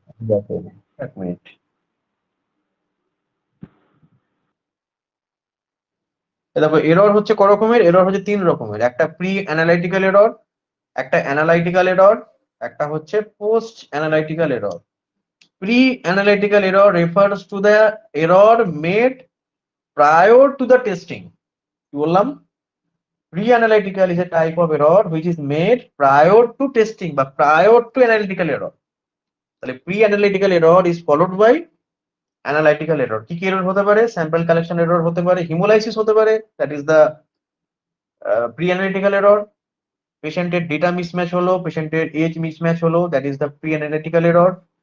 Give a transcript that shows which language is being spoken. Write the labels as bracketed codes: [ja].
[bn] দেখো 1 মিনিট, দেখো এরর হচ্ছে ক রকমের, এরর হচ্ছে 3 রকমের। একটা প্রি অ্যানালাইটিক্যাল এরর, একটা অ্যানালাইটিক্যাল এরর, একটা হচ্ছে post analytical error. [en] Pre analytical error refers to the error made prior to the testing. [bn] কি বললাম? [en] Pre analytical is a type of error which is made prior to testing বা prior to analytical error. [bn] তাহলে pre analytical error [en] is followed by [bn] analytical error. কি কি error হতে পারে? Sample collection error হতে পারে, হিমোলাইসিস হতে পারে, [en] That is the pre analytical error. [bn] পেশেন্টের ডেটা মিসম্যাচ হলো, পেশেন্টের এজ মিসম্যাচ হলো, [en] That is the pre analytical error.